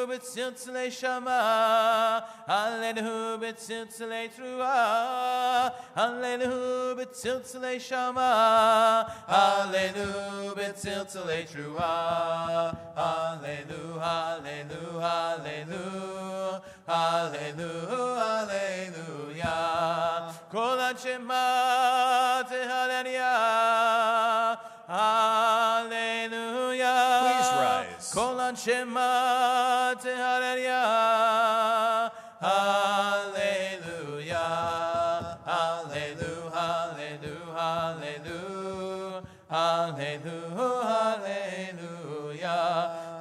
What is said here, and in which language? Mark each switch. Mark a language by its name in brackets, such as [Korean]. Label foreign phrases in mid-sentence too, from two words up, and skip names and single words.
[Hebrew] בצלצלי שמע, הללויה, בצלצלי תרועה, הללויה, בצלצלי שמע, הללויה, בצלצלי תרועה, הללויה, הללויה, הללויה, הללויה, כל הנשמה תהללויה. Hallelujah. [English] Please rise. [Hebrew] כל שמע הללויה. הללויה. הללויה. הללויה. הללויה. Hallelujah.